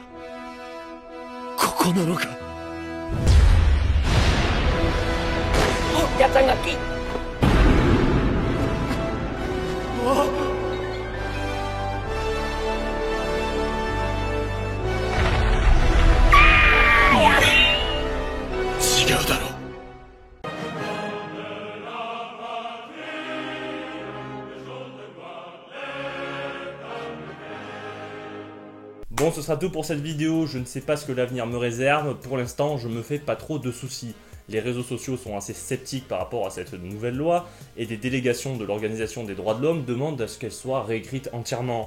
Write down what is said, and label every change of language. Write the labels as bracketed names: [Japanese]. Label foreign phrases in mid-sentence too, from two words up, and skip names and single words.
[Japanese] ここなのか。お、やったんがき。違うだろう。 [French] Bon, ce sera tout pour cette vidéo, je ne sais pas ce que l'avenir me réserve, pour l'instant je me fais pas trop de soucis. Les réseaux sociaux sont assez sceptiques par rapport à cette nouvelle loi, et des délégations de l'Organisation des droits de l'homme demandent à ce qu'elle soit réécrite entièrement.